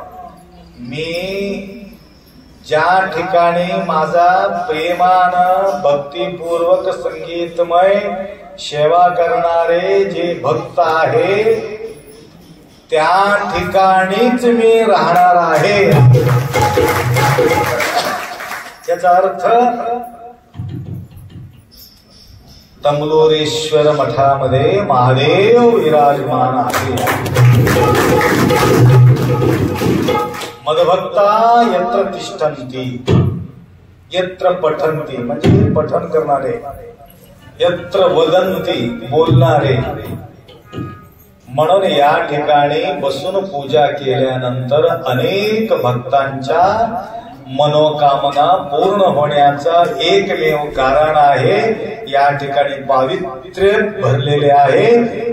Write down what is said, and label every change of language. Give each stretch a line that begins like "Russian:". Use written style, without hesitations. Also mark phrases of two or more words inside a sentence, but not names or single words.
Marathi: मी ज्या ठिकाणी माझा प्रेमानं भक्तिपूर्वक संगीतमय सेवा करणारे जे भक्त आहे त्या ठिकाणीच मी राहणार आहे. याचा अर्थ तंगलोरेश्वर मठामध्ये महादेव विराजमान आहे.
Sanskrit: मदभक्ता यत्र तिष्ठन्ति यत्र पठन्ति
Marathi: म्हणजे पठन करणारे,
Sanskrit: यत्र वदन्ति
Marathi: बोलणारे, म्हणून या ठिकाणी बसून पूजा केल्यानंतर अनेक भक्तांच्या मनोकामना पूर्ण होण्याचं एकमेव कारण आहे. या ठिकाणी पावित्र्य भरलेले आहे.